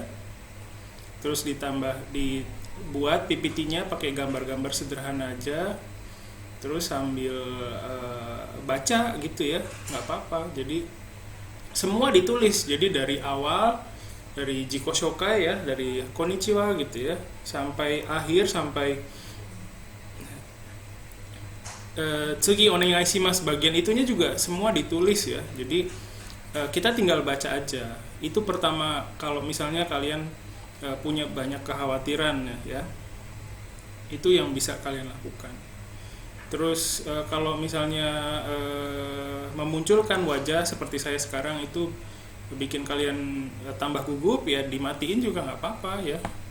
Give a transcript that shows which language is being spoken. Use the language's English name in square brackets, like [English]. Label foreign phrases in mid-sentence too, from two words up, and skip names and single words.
[Indonesian] Terus dibuat PPT-nya pakai gambar-gambar sederhana aja. Terus sambil baca gitu ya, nggak apa-apa. Jadi semua ditulis. Jadi dari awal, dari [Japanese] 自己紹介 [Indonesian] ya, dari Konnichiwa gitu ya, sampai akhir, sampai [Japanese] 次お願いします [Indonesian] bagian itunya juga semua ditulis ya. Jadi kita tinggal baca aja. Itu pertama, kalau misalnya kalian punya banyak kekhawatiran ya, itu yang bisa kalian lakukan. Terus kalau misalnya memunculkan wajah seperti saya sekarang itu bikin kalian tambah gugup ya, dimatiin juga nggak apa-apa ya.